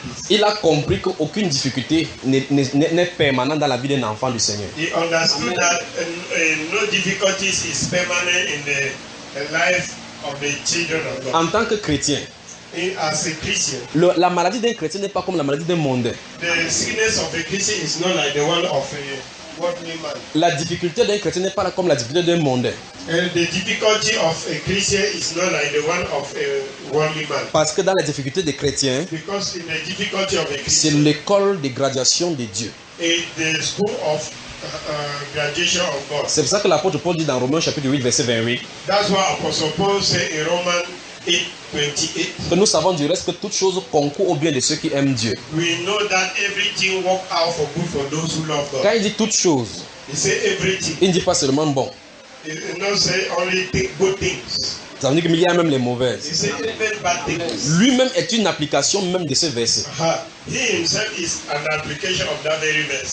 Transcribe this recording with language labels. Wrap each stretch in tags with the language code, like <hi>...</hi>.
<fr>Il a compris qu'aucune difficulté n'est permanente dans la vie d'un enfant du Seigneur.</fr> <en>He understood that no difficulties is permanent in the life of the children of God.</en> <fr>En tant que chrétien.</fr> <en>As a Christian,</en> <fr>la maladie d'un chrétien n'est pas comme la maladie d'un mondain.</fr> <en>The sickness of a Christian is not like the one of a worldly man.</en> <fr>La difficulté d'un chrétien n'est pas comme la difficulté d'un mondain.</fr> <en>The difficulty of a Christian is not like the one of a worldly man.</en> <fr>Parce que dans la difficulté des chrétiens,</fr> <en>because in the difficulty of a Christian,</en> <fr>c'est l'école de graduation de Dieu.</fr> <en>The school of graduation of God.</en> <fr>C'est pour ça que l'apôtre Paul dit dans Romains chapitre 8 verset 28.</fr> <en>That's what Apostle Paul said in Romans 8:28.</en> <fr>Que nous savons du reste que toutes choses concourent au bien de ceux qui aiment Dieu.</fr> <en>We know that everything works out for good for those who love God.</en> <fr>Quand il dit toutes choses, il dit everything. Il ne dit pas seulement bon. Il ne dit pas seulement</fr> <en>good things.</en> <fr>Ça veut dire qu'il y a même les mauvaises. Il dit</fr> <en>even bad things.</en> <fr>Lui-même est une application même de ce verset.</fr> <en>He himself is an application of that very verse.</en>